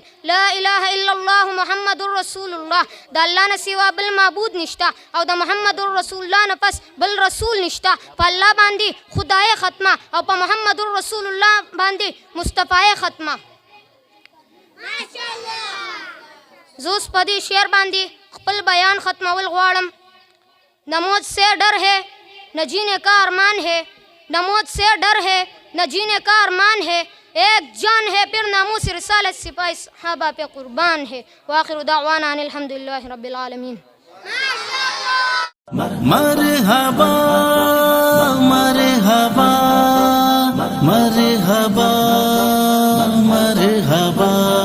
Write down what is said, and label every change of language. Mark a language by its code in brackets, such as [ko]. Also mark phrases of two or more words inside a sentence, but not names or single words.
[ar] لا اله الا الله محمد رسول الله. [ps] د الله نه سوا بل معبود نشته او د [ar] محمد رسول الله [ps] نه پس بل رسول نشته. په الله باندې خدای ختمه او په [ar] محمد رسول الله [ps] باندې مصطفی ختمه. زه اوس په دې شعر باندې خپل بیان ختمول غواړم. [ur] نہ موت سے ڈر ہے نہ جینے کا ارمان ہے، نہ موت سے ڈر ہے نہ جینے کا ارمان ہے، ایک جان ہے پھر ناموس رسالت سپاہی صحابہ پہ قربان ہے. [ar] وآخر دعوانا أن الحمد لله رب العالمين. مرحبا مرحبا مرحبا مرحبا